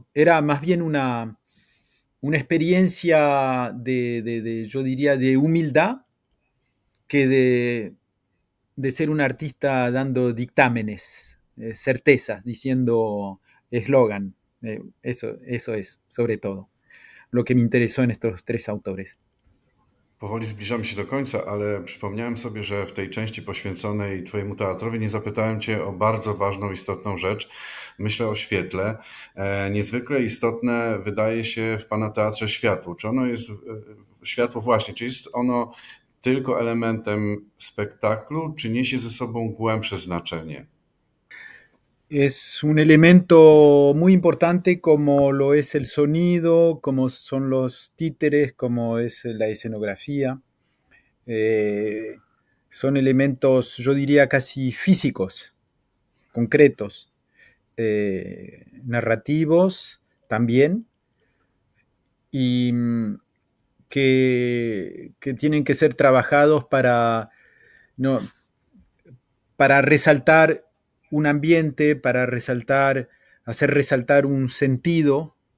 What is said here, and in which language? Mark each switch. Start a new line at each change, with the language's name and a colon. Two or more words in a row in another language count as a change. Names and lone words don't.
Spanish: Era más bien una experiencia yo diría, de humildad, que de ser un artista dando dictámenes, certezas, diciendo eslogan. Eso es, sobre todo, lo que me interesó en estos tres autores.
Polish: Powoli zbliżamy się do końca, ale przypomniałem sobie, że w tej części poświęconej Twojemu teatrowi nie zapytałem Cię o bardzo ważną, istotną rzecz. Myślę o świetle. Niezwykle istotne wydaje się w Pana teatrze światło. Czy ono jest, światło właśnie, czy jest ono tylko elementem spektaklu, czy niesie ze sobą głębsze znaczenie?
Spanish: Es un elemento muy importante, como lo es el sonido, como son los títeres, como es la escenografía. Son elementos, yo diría, casi físicos, concretos, narrativos también, y que tienen que ser trabajados no, para resaltar un ambiente, para hacer resaltar un sentido,